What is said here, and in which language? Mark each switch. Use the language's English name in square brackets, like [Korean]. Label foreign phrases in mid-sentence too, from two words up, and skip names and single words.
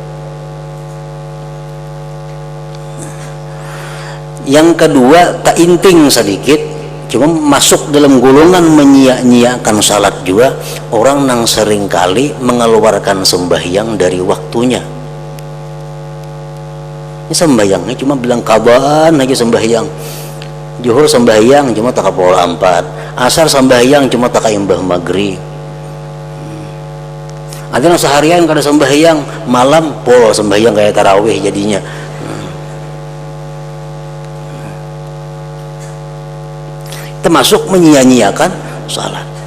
[Indonesian] Yang kedua tak inting sedikit, cuma masuk dalam golongan menyia-nyiakan salat juga orang yang seringkali mengeluarkan sembahyang dari waktunya. [Banjar] Ini sembahyangnya cuma bilang kaban aja sembahyang. Zuhur sembahyang cuma tak kapol 4, asar sembahyang cuma tak imbah maghrib. Ada yang seharian kada sembahyang, malam pol sembahyang kayak tarawih jadinya. [Indonesian] Termasuk menyia-nyiakan salat.